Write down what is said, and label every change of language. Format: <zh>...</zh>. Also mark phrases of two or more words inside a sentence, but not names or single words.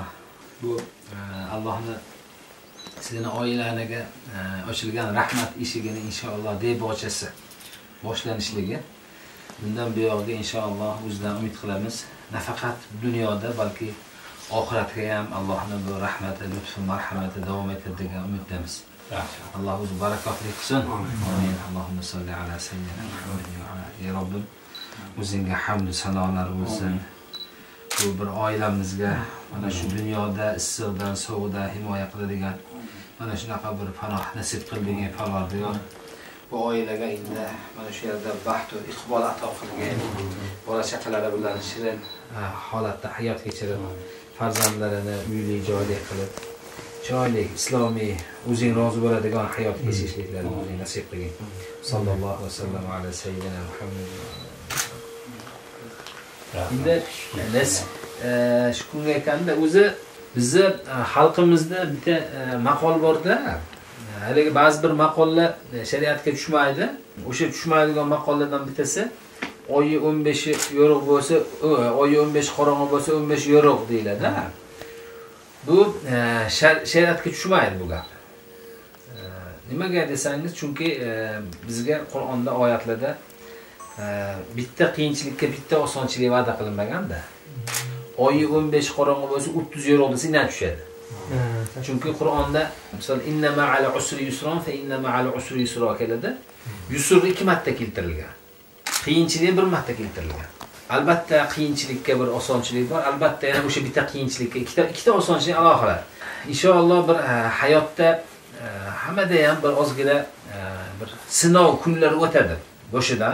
<uz>Bu Allohning sizning oilangizga ochilgan rahmat eshigini inshaalloh debochasi boshlanishligi. Bundan buyog'iga inshaalloh o'zidan umid qilamiz. Nafaqat dunyoda, balki oxiratga ham Allohning bu rahmati, lutfi, marhamati davom etadi degan umiddamiz. Alloh o'zi barakotli qilsin.</uz> <ar>Amin. اللهم صل على سيدنا محمد وعلى ya Robbim.</ar> <uz>O'zingga hamd sanolar bo'lsin. Bu bir oilamizga mana shu dunyoda issiqdan, sovuqdan himoya qiladigan mana shunaqa bir panoh nasib qilding, Parvardigor. Bu oilaga endi mana shu yerda baxt va iqbol ato qilgin. Bola chaqalari bilan shirin holatda hayot kechirib, farzandlarini uyli joyli qilib, chiroyli islomiy, o'zing rozi bo'ladigan hayot kechirishliklarini o'zing nasib qilgin.</uz> <ar>صلى الله عليه وسلم على سيدنا محمد.</ar> <uz>Endi biz shu kunga ekanda o'zi bizni xalqimizda bitta maqol bor-da. Haligi ba'zi bir maqollar shariatga tushmaydi. O'sha tushmaydigan maqollardan bittasi oyi 15 yorug' bo'lsa, oyi 15 qorong'i bo'lsa 15 yorug' deyiladi. Bu shariatga tushmaydi bu gap. Nimaga desangiz, chunki bizga Qur'onda oyatlarda bitta qiyinchilikka bitta osonchilik va'da qilinmagan-da. Oyi 15 qorong'i bo'lsa 30 yorug' desa yana tushadi. Chunki Qur'onda misol</uz> <ar>إن مع العسر يسرا فإن مع العسر يسرا</ar> <uz>keladi. Yusr 2 marta keltirilgan. Qiyinchilik 1 marta keltirilgan. Albatta qiyinchilikka bir osonchilik bor. Albatta yana o'sha bitta qiyinchilikka ikkita osonchilik alohida. Inshaalloh bir hayotda hammada ham bir ozgina bir sinov kunlar o'tadi boshidan.</uz>